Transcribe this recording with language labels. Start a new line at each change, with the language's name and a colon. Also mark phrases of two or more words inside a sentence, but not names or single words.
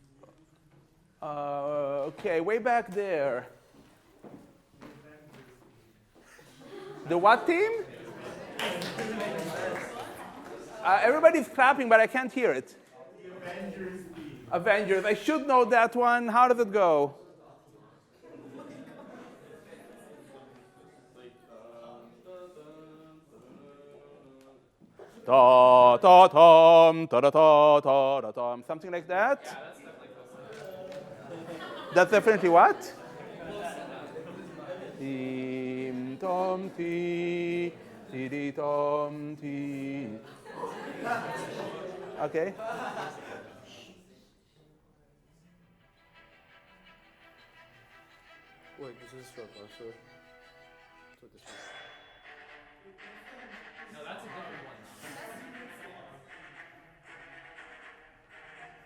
English: Okay, way back there. The what team? Everybody's clapping, but I can't hear it. The Avengers theme. Avengers. I should know that one. How does it go? Da da tom, da da da da da tom. Something like that. Yeah, that's definitely close. That's definitely what? Tim tom ti ti di tom ti. Okay. Wait, this is short answer. So this one. No, that's a different one.